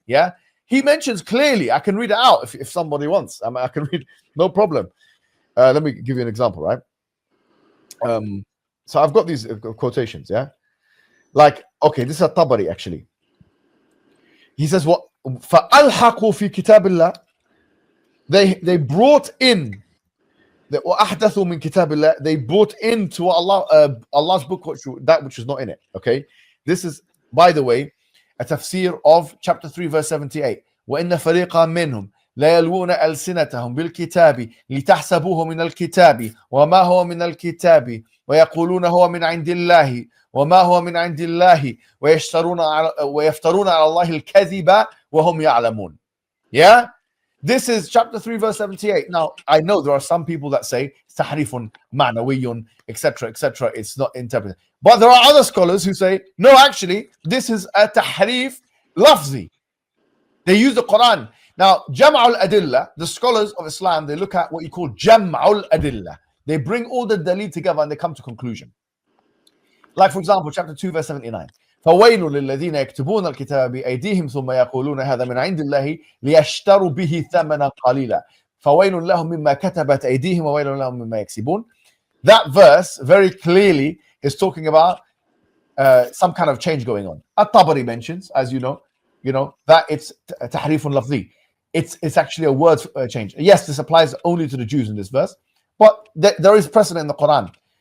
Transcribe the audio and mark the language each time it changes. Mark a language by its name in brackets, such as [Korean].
[English] Yeah, he mentions clearly, I can read it out if somebody wants. I can read, no problem. Let me give you an example, right? So I've got these quotations, yeah? Like, okay, this is a Tabari, actually. He says, what? [Arabic] فَأَلْحَقُوا فِي كِتَابِ اللَّهِ. [English] They brought in, [Arabic] وَأَحْدَثُوا مِنْ كِتَابِ اللَّهِ. [English] They brought into Allah, Allah's book, that which is not in it, okay? This is, by the way, a tafsir of chapter 3, verse 78. [Arabic] وَإِنَّ فَرِيقًا مِّنْهُمْ لا يلوون ألسنتهم بالكتاب لتحسبوه من الكتاب وما هو من الكتاب ويقولون هو من عند الله وما هو من عند الله ويفترون على الله الكذب وهم يعلمون. [English] Yeah, this is chapter 3 verse 78. Now I know there are some people that say tahrifun ma'nawiyyun, etc., etc. It's not interpreted, but there are other scholars who say no, actually this is a tahrif lafzi. They use the Quran. Now, Jam'ul Adillah, the scholars of Islam, they look at what you call Jam'ul Adillah. They bring all the dalil together and they come to conclusion. Like, for example, chapter 2, verse 79. [Arabic] فويل للذين يكتبون الكتاب بأيديهم ثم يقولون هذا من عند الله ليشتروا به ثمنا قليلا فويل لهم مما كتبت أيديهم وويل لهم مما يكسبون. [English] That verse very clearly is talking about some kind of change going on. At-Tabari mentions, as you know, that it's tahrifun lafzi. It's actually a word change. Yes, this applies only to the Jews in this verse, but there is precedent in the Quran.